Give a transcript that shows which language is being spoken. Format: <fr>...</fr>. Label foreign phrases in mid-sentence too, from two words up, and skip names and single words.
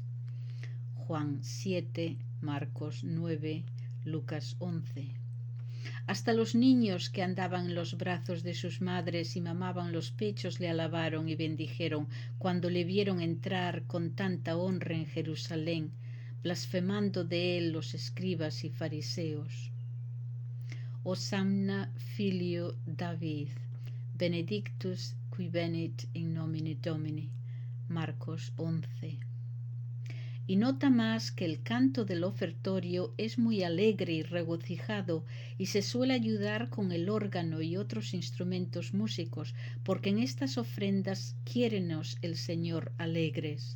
<es>Juan 7, Marcos 9, Lucas 11. Hasta los niños que andaban en los brazos de sus madres y mamaban los pechos le alabaron y bendijeron cuando le vieron entrar con tanta honra en Jerusalén, blasfemando de él los escribas y fariseos.</es> <la>Hosanna filio David, benedictus qui venit in nomine Domini.</la> <es>Marcos 11. Y nota más que el canto del ofertorio es muy alegre y regocijado y se suele ayudar con el órgano y otros instrumentos músicos, porque en estas ofrendas quiérenos el Señor alegres.</es>